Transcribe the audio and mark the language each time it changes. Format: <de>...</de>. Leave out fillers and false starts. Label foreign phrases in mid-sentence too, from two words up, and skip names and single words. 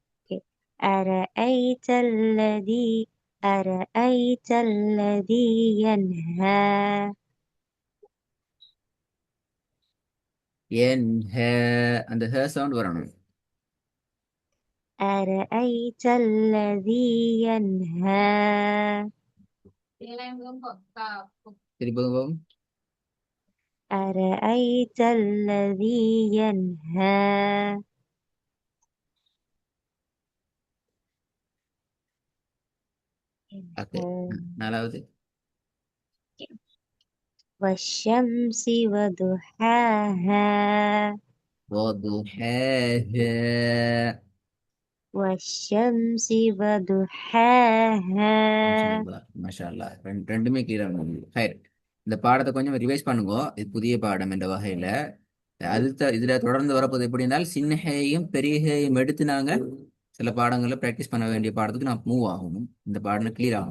<ar>أرأيت الذي أرأيت الذي ينهى. ينهى.</ar> <ta>அந்த ஹ சவுண்ட் வரணும்.</ta> <ar>أرأيت الذي ينهى.</ar> <ta>திருப்பி போகும்.</ta> <ar>أرأيت الذي ينهى.</ar> <ta>ஓகே. நாலாவது.</ta> <ar>والشمس وضحاها. وضحاها. والشمس وضحاها. ما شاء الله.</ar> <ta>ரெண்டுமே கிளியரா இருந்தது. ஹைர். இந்த பாடத்தை கொஞ்சம் ரிவைஸ் பண்ணுங்க. இது புதிய பாடம் என்ற வகையில அடுத்த இதுல தொடர்ந்து வரப்போது எப்படினால் சின்ன ஹேயும் பெரிய ஹேயும் எடுத்து நாங்க சில பாடங்களை ப்ராக்டிஸ் பண்ண வேண்டிய பாடத்துக்கு நான் மூவ் ஆகணும். இந்த பாடம் கிளியர் ஆகும்.</ta>